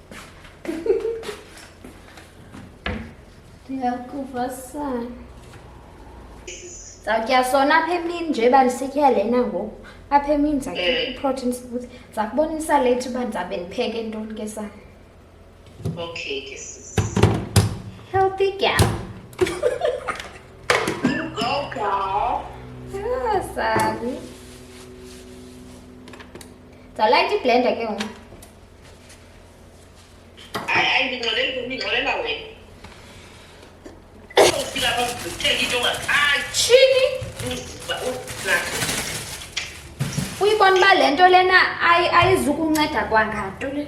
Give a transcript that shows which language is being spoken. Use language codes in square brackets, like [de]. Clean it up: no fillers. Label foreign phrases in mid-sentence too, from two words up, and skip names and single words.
[xh] Ndiyakuva sana. Zawutya sona apha emini nje uba ndisitya lena ngoku. Apha emini ndizakhipha i- [en] protein smoothie. [xh] Ndiza kubonisa lethi uba ndizabe ndipheke ntoni ke sana. Okay ke sis. [en] Healthy gal. You go girl. [xh] Sabi. Ndizawulayita iblender ke ngoku. Hayi ndingxolela wena. Ufika apha uthenga into ongakhange. Tshini? Uyibona uba le nto lena ayizukunceda kwanganto le.